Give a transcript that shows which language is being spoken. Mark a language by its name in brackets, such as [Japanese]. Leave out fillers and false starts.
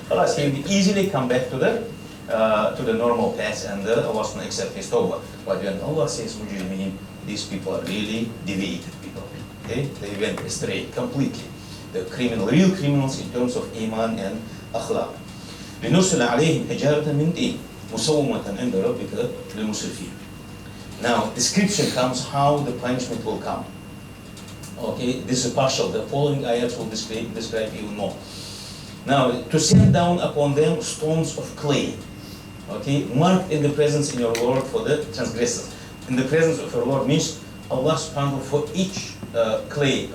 [English] Allah, he will easily come back to the normal path, and Allah subhanahu wa ta'ala accept his tawbah. But when Allah says mujrimeen, these people are really deviated people. Okay, they went astray completely. The real criminals in terms of iman and akhlaq. [Arabic] لنرسل عليهم حجارة من طين مسومة عند ربك للمسرفين. [English] Now, description comes how the punishment will come. Okay, this is partial. The following ayats will describe even more. Now, to send down upon them stones of clay. Okay, marked in the presence in your Lord for the transgressors. In the presence of your Lord means Allah subhanahu wa ta'ala for each clay.